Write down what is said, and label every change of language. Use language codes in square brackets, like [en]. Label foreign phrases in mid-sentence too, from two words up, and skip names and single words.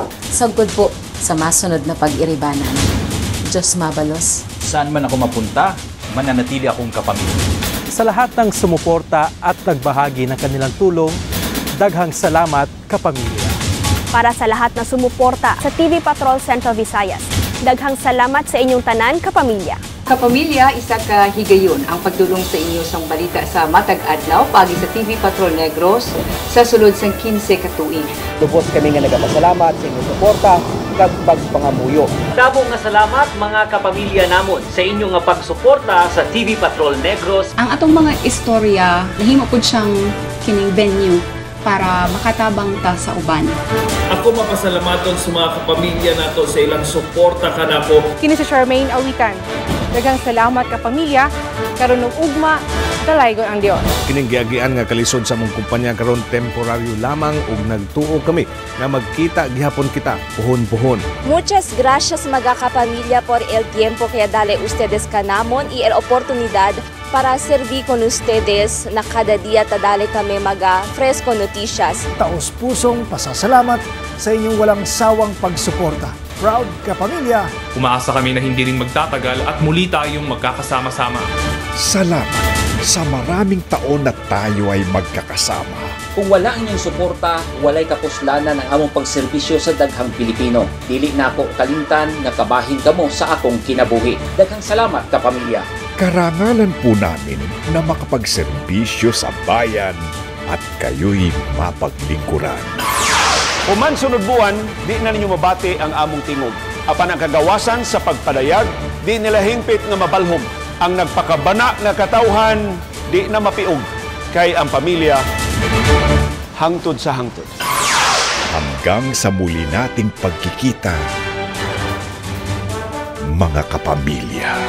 [bik] Sagod po sa masunod na pag-iribanan. Diyos mabalos. [tl] Saan man ako mapunta, mananatili akong kapamilya. Sa lahat ng sumuporta at nagbahagi ng kanilang tulong, [ceb] daghang salamat [tl] kapamilya. Para sa lahat na sumuporta [ceb] sa TV Patrol Central Visayas, daghang salamat sa inyong tanan kapamilya. [hil] Kapamilya, isa ka higayon ang pagdulong sa inyo sang balita sa matag adlaw pagi sa TV Patrol Negros sa sulod sang 15 ka tuig. Lubos kami nga nagapasalamat sa inyong suporta kag pagpangamuyo. Dabo nga salamat mga kapamilya namon sa inyong nga pagsuporta sa TV Patrol Negros. [ceb] Ang atong mga istorya nahimo pud siyang kining venue para makatabang ta sa uban. Ako mapasalamaton sa mga kapamilya nato sa ilang suporta kanako. Kini si Charmaine Awitan. Daghang salamat kapamilya, karon og ugma, dalaygon ang Dios. Kining giagian nga kalisod sa mong kumpanya karon temporaryo lamang ug nagtuo kami nga magkita gihapon kita puhon-puhon. [cbk] Muchas gracias mga kapamilya por el tiempo que dale ustedes kanamon y el oportunidad para servir con ustedes na kada dia tadali kami maga fresco noticias. [tl] Taos pusong pasasalamat sa inyong walang sawang pagsuporta. Proud kapamilya! Umaasa kami na hindi rin magtatagal at muli tayong magkakasama-sama. Salamat sa maraming taon na tayo ay magkakasama. [ceb] Kung wala inyong suporta, walay kapuslanan ang among pagserbisyo sa daghang Pilipino. Dili na ako kalimtan nga kabahin kamo sa akong kinabuhi. Daghang salamat kapamilya. [tl] Karangalan po namin na makapagserbisyo sa bayan at kayo'y mapaglingkuran. [ceb] Human sunod buwan, di na ninyo mabati ang among tingog. Apan ang kagawasan sa pagpadayag, di nila hingpit nga mabalhog. Ang nagpakabana nga katawhan, di na mapiog. Kay ang pamilya, hangtod sa hangtod. [tl] Hanggang sa muli nating pagkikita, mga kapamilya.